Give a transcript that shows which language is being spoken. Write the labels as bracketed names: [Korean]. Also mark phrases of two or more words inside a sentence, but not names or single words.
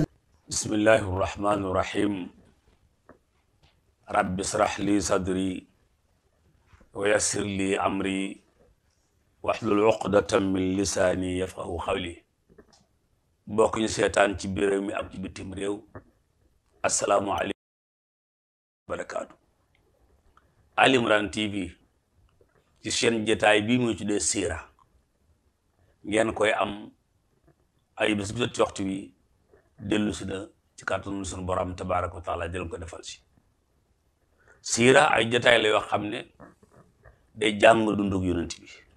[Arabic] بسم الله الرحمن الرحيم. رب اشرح لي صدري ويسر لي أمري واحلل عقدة من لساني يفقهوا قولي. [Wolof] mbokk ñu seetaan ci biir réew mi ak ci bitim réew [Arabic] السلام عليكم وبركاته. [Wolof] Ali Imran TV ci seen jotaay bii muy tuddee siira ngeen koy am ay bés bu jot ci waxtu wi dellu si na ci kàttanu sunu borom [Arabic] تبارك وتعالى [Wolof] jël ko defal si siira ay jotaay la yoo xam ne day jàng dundug yonent bi.